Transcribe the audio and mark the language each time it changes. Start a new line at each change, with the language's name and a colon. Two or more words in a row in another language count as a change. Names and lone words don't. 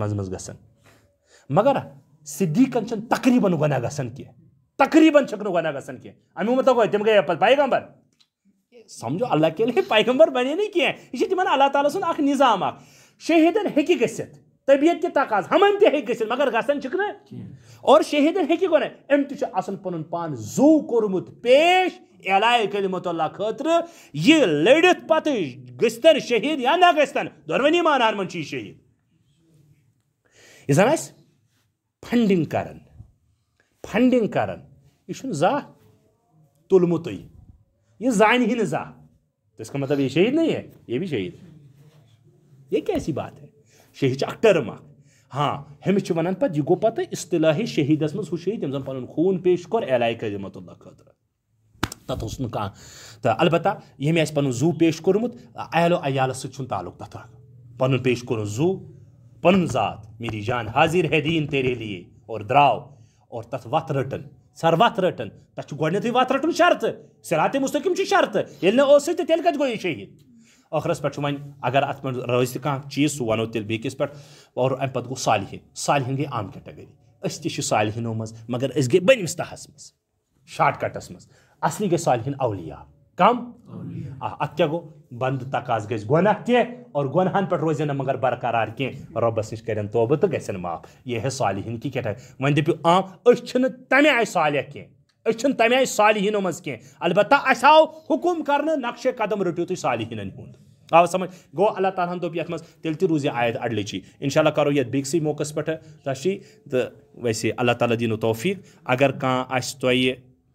Kashmiri: منٛزٕ منٛزٕ گژھان مگر صدیقن چھن تقریباً گناہ گژھان کینٛہہ تقریباً چھکھ نہٕ گناہ گژھان کینٛہہ امیُک مطلب گوٚو تِم گٔے پتہٕ
Urdu: پیغمبر سمجھو اللہ کے لیے پیغمبر بنے
Kashmiri: نہٕ کینٛہہ یہ چھِ تِمن اللہ تعالیٰ سُنٛد اکھ نظام اکھ شہیدن ہیٚکہِ گٔژھِتھ طبیعت تہِ تقاض ہمن تہِ ہیٚکہِ گٔژھِتھ مگر گژھان چھِکھ نہٕ اور شہیدن ہیٚکہِ گۄڈٕ أمۍ تہِ چھُ آسان پنُن پان زوٗ کوٚرمُت پیش
Arabic: اعلائے کلمت اللہ
Kashmiri: خٲطرٕ یہِ لٔڑِتھ پتہٕ گٔژھتن شہید یا نہ گٔژھتن دۄنوٕنی مانہن منٛز چھُ یہِ شہید یہِ زن آسہِ فنڈنگ کران یہ چھُنہٕ زانٛہہ تُلمُتٕے یہ زانہِ نہٕ زانٛہہ
Urdu: تو اس کا مطلب یہ شہید نہیں ہے یہ بھی شہید ہے یہ کیسی بات ہے
Kashmiri: شہید اکھ ٹرم اکھ ہاں ہمس چھِ ونان پتہٕ یہِ گوٚو پتہٕ اصطلاحی شہیدس منٛز ہُہ شہید ییٚمۍ زن پنُن خوٗن پیش کوٚر
Arabic: اعلائے کلمت اللہ
Kashmiri: خٲطرٕ تتھ اوس نہٕ کانٛہہ تہٕ البتہ ییٚمۍ آسہِ پنُن زوٗ پیش کوٚرمُت اہل و عیالس سۭتۍ چھُنہٕ تعلق تتھ پنُن پیش کوٚرُن زوٗ پنُن ذات
Urdu: میری جان حاضر ہے دین تیرے لیے اور
Kashmiri: دراو اور تتھ وتھ رٹن سر وتھ رٹن تتھ چھُ گۄڈنیتھٕے وتھ رٹُن شرطہٕ
Arabic: صراط مستقیم
Kashmiri: چھُ شرطہٕ ییٚلہِ نہٕ اوسُے تہٕ تیٚلہِ کتہِ گوٚو یہِ شہید ٲخرس پٮ۪ٹھ چھُ وۄنۍ اگر اتھ منٛز روزِ تہِ کانٛہہ چیٖز سُہ ونو تیٚلہِ بیٚکِس پٮ۪ٹھ اور امہِ پتہٕ گوٚو صالحین گٔے عام کیٹگری أسۍ تہِ چھِ صالحیٖنو منٛز مگر أسۍ گٔے بٔنمِس تہس منٛز شاٹ کٹس منٛز اصلی گٔے صالحیٖن اولیاء کم اتھ کیٛاہ گوٚو بنٛد تقاض گژھِ گۄناہ تہِ اور گۄنہن پٮ۪ٹھ روزن نہٕ مگر برقرار کینٛہہ رۄبس نِش کرن توبہٕ تہٕ گژھن معاف
Urdu: یہ ہے صالحیٖن کی کیٹگری
Kashmiri: وۄنۍ دٔپِو عام أسۍ چھِنہٕ تمہِ آیہِ صالح کینٛہہ أسۍ چھِنہٕ تمہِ آیہِ صالحیٖنو منٛز کینٛہہ البتہ اسہِ آو حکم کرنہٕ نقشے قدم رٔٹِو تُہۍ صالحیٖنن ہُنٛد آو سمجھ گوٚو اللہ تعالیٰ ہن دوٚپ یتھ منٛز تیٚلہِ تہِ روٗز یہِ آیت اڈلٕچی
Arabic: انشاء اللہ
Kashmiri: کرو یتھ بیٚکسٕے موقعس پٮ۪ٹھ تشریح تہٕ ویسے اللہ تعالیٰ دِنو توفیٖق اگر کانٛہہ آسہِ تۄہہِ